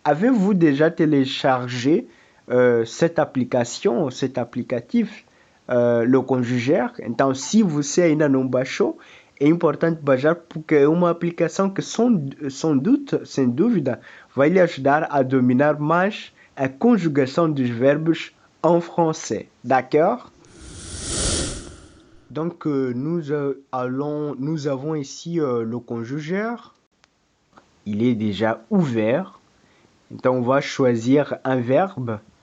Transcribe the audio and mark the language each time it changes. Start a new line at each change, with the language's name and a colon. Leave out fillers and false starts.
French: Avez-vous déjà téléchargé cette application, cet applicatif, Le Conjugaire?
Portuguese: Então, se você ainda não baixou, é importante baixar porque é uma aplicação que, sem dúvida, vai lhe ajudar a dominar mais a conjugação dos verbos
French: en français. D'accord? Donc, nous avons ici le conjugaire. Il est déjà ouvert. Donc, on va choisir un verbe.